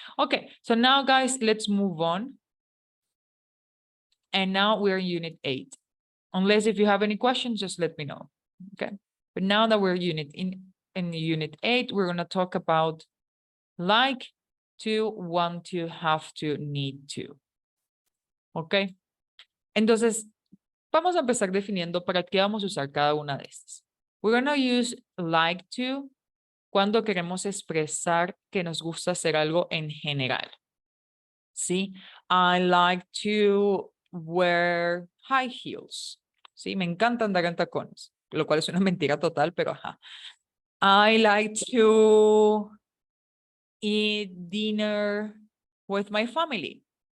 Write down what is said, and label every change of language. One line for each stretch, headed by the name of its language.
English: Okay, so now guys, let's move on. And now we're in Unit 8. Unless if you have any questions, just let me know. Okay. But now that we're in Unit 8, we're going to talk about like to, want to, have to, need to. Okay.
Spanish: Entonces, vamos a empezar definiendo para qué vamos a usar cada una de estas.
English: We're going to use like to
Spanish: cuando queremos expresar que nos gusta hacer algo en general. ¿Sí?
English: I like to wear high heels.
Spanish: Sí, me encanta andar en tacones. lo cual es una mentira total, pero ajá.
English: I like to eat dinner with my family.